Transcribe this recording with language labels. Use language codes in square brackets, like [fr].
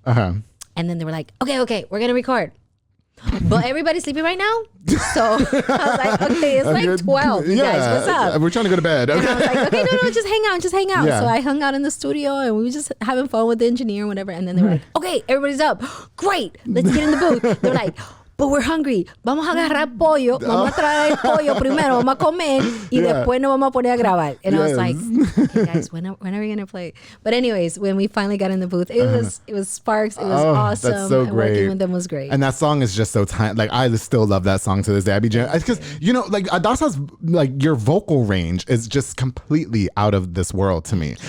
[en] And then they were like, okay, we're gonna record. But everybody's sleeping right now. So I was like, okay, it's like 12. You guys, what's up? We're trying to go to bed. Okay. And I was like, okay, no, just hang out. Yeah. So I hung out in the studio, and we were just having fun with the engineer and whatever. And then they were like, okay, everybody's up. Great, let's get in the booth. They're like, but we're hungry. [es] Vamos a agarrar pollo. Vamos a traer el pollo primero. Vamos a comer y después nos vamos a poner a grabar. [en] And I was like, okay, guys, when are we gonna play? But anyways, when we finally got in the booth, it was sparks. It was awesome. That's so great. Working with them was great. And that song is just so tiny. Like I still love that song to this day. I be because like Adasa's like your vocal range is just completely out of this world to me.